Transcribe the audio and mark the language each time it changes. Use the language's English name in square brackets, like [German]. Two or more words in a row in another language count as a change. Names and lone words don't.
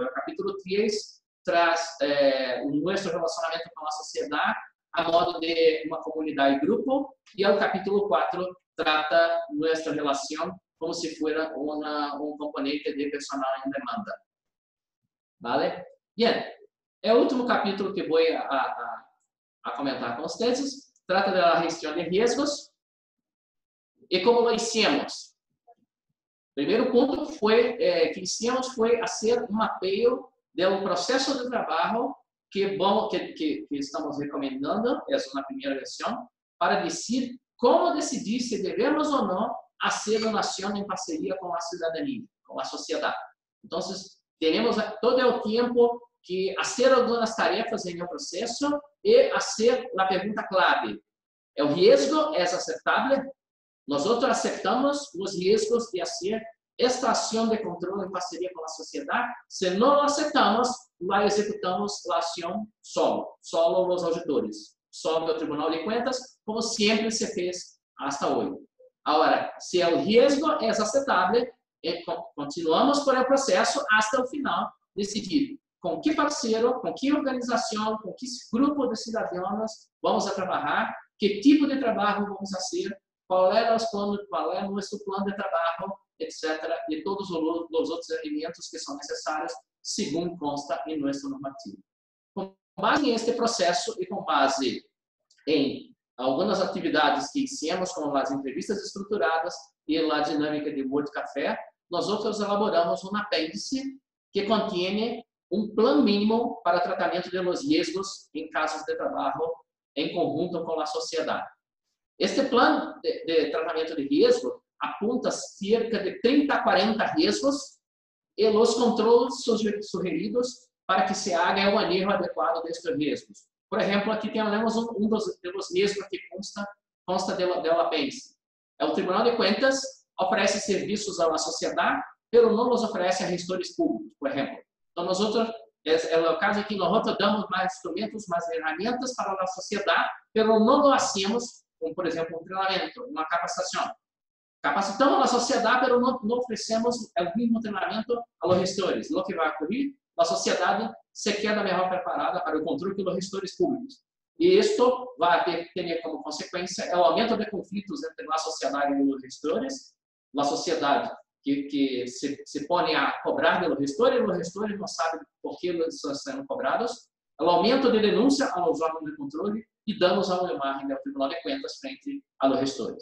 [Spanish] El capítulo 3 traz nuestro relacionamiento con la sociedad a modo de una comunidad y grupo, y el capítulo 4 trata nuestra relación como si fuera un componente de personal en demanda. ¿Vale? Bien, el último capítulo que voy a comentar con ustedes trata de la gestión de riesgos y cómo lo hicimos. [Portuguese] Primeiro ponto que hicimos foi fazer um mapeio do processo de trabalho que estamos recomendando, essa é a primeira versão, para dizer [Spanish] cómo decidir si debemos o no hacer donación en parcería con la ciudadanía, con la sociedad. Entonces, tenemos todo el tiempo que hacer algunas tarefas en el proceso y hacer la pregunta clave. ¿El riesgo es aceptable? Nosotros aceptamos los riesgos de hacer esta acción de control en parcería con la sociedad. Si no lo aceptamos, la ejecutamos la acción solo los auditores, solo el Tribunal de Cuentas, como siempre se fez hasta hoy. Ahora, si el riesgo es aceptable, continuamos por el proceso hasta el final, [Portuguese] decidir com que parceiro, com que organização, com que grupo de cidadãos vamos a trabalhar, que tipo de trabalho vamos fazer, qual é o nosso plano de trabalho, etc. E todos os outros elementos que são necessários, segundo consta em nosso normativo. Com base neste processo e com base em algumas atividades que hicimos, como as entrevistas estruturadas e a dinâmica de World Café, nós elaboramos um apêndice que contém um plano mínimo para tratamento de [Spanish] los riesgos [Portuguese] em casos de trabalho em conjunto com a sociedade. Este plano de tratamento de riesgo apunta cerca de 30 a 40 riesgos e os controles sugeridos para que se haga o manejo adequado destes riesgos. Por exemplo, aqui temos dos riesgos que consta do apêndice. O Tribunal de Contas oferece serviços à sociedade, mas não os oferece a gestores públicos, por exemplo. Então, é o caso que nós damos mais instrumentos, mais ferramentas para a sociedade, mas não [Spanish] lo hacemos, [Portuguese] como, por exemplo, um treinamento, uma capacitação. Capacitamos a sociedade, mas não oferecemos o mesmo treinamento aos gestores. O que vai ocorrer? A sociedade se queda melhor preparada para o controle pelos gestores públicos. E isto vai ter como consequência o aumento de conflitos entre a sociedade e os gestores, a sociedade que se põe a cobrar pelos gestores, e os gestores não sabem por que eles estão sendo cobrados, o aumento de denúncia aos órgãos de controle e danos à imagem do Tribunal de Contas frente aos gestores.